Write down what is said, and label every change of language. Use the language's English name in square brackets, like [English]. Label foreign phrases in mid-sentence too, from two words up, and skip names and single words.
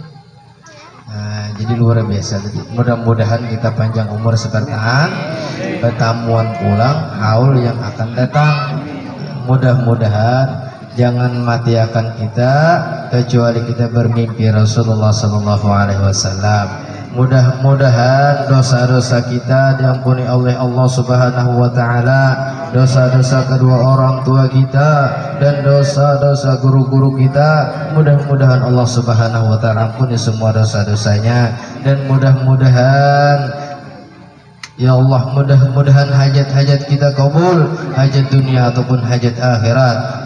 [Indonesian] Jadi luar biasa. Jadi mudah-mudahan kita panjang umur sebertahan, pertemuan pulang haul yang akan datang. Mudah-mudahan jangan mati akan kita kecuali kita bermimpi Rasulullah [Arabic] Sallallahu Alaihi Wasallam. [Indonesian] Mudah-mudahan dosa-dosa kita diampuni oleh Allah [Arabic] Subhanahu wa Ta'ala, [Indonesian] dosa-dosa kedua orang tua kita dan dosa-dosa guru-guru kita. Mudah-mudahan Allah [Arabic] Subhanahu wa Ta'ala [Indonesian] ampuni semua dosa-dosanya, dan mudah-mudahan [Arabic] ya Allah, [Indonesian] mudah-mudahan hajat-hajat kita kabul, hajat dunia ataupun hajat akhirat.